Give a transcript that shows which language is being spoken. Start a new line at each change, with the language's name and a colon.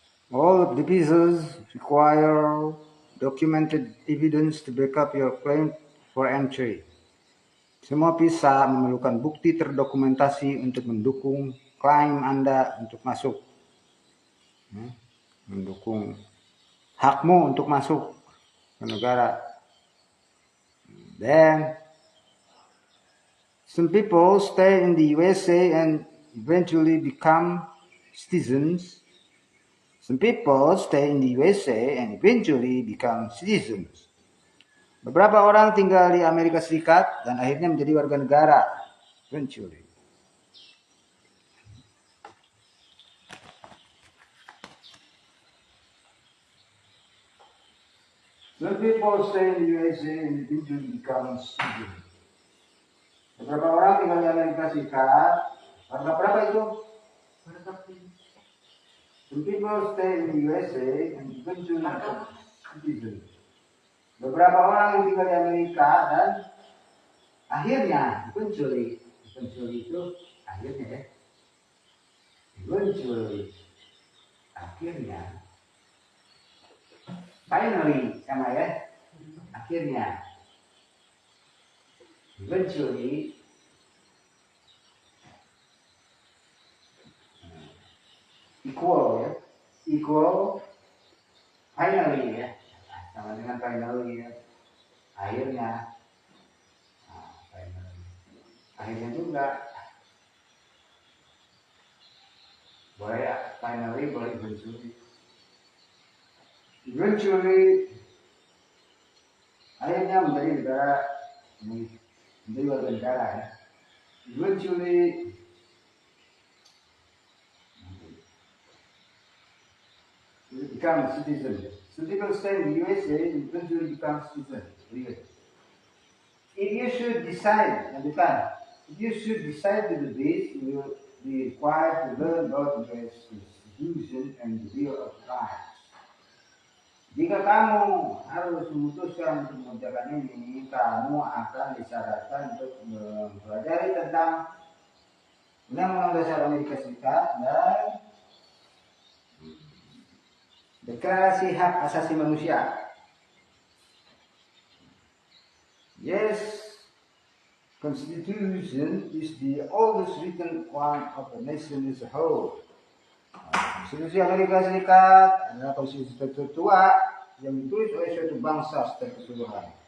English: All of the visas require documented evidence to back up your claim for entry.
Indonesian: Semua visa memerlukan bukti terdokumentasi untuk mendukung klaim Anda untuk masuk. Mendukung hakmu untuk masuk ke negara.
English: Then, some people stay in the USA and eventually become citizens. Some people stay in the USA and eventually become citizens.
Indonesian: Beberapa orang tinggal di Amerika Serikat dan akhirnya menjadi warga negara.
English: Eventually. Some people stay in the USA and eventually become citizens.
Indonesian: Beberapa orang tinggal di Amerika Serikat. Warga berapa itu?
English: Some people stay in the USA and eventually become citizens.
Indonesian: Beberapa orang yang tinggal di Amerika dan akhirnya eventually itu akhirnya ya. Eventually akhirnya, finally sama ya. akhirnya eventually equal ya, equal finally ya, sama dengan finally ya, akhirnya, finally. Akhirnya juga boleh finally, boleh eventually. Eventually akhirnya menjadi negara, menjadi warga negara ya.
English: Eventually become citizen. So people stay in the USA and eventually become citizen. If you should decide, if you should decide to do this, you will be required to learn about the US Constitution and the Bill of Rights.
Indonesian: Jika kamu harus memutuskan untuk mengerjakan ini, kamu akan disyaratkan untuk mempelajari tentang Undang-Undang Dasar Amerika Serikat dan Deklarasi Hak Asasi Manusia.
English: Yes, Constitution is the oldest written one of the nation as a whole.
Indonesian: Konstitusi Amerika Serikat adalah konstitusi tertua yang ditulis oleh suatu bangsa secara keseluruhan.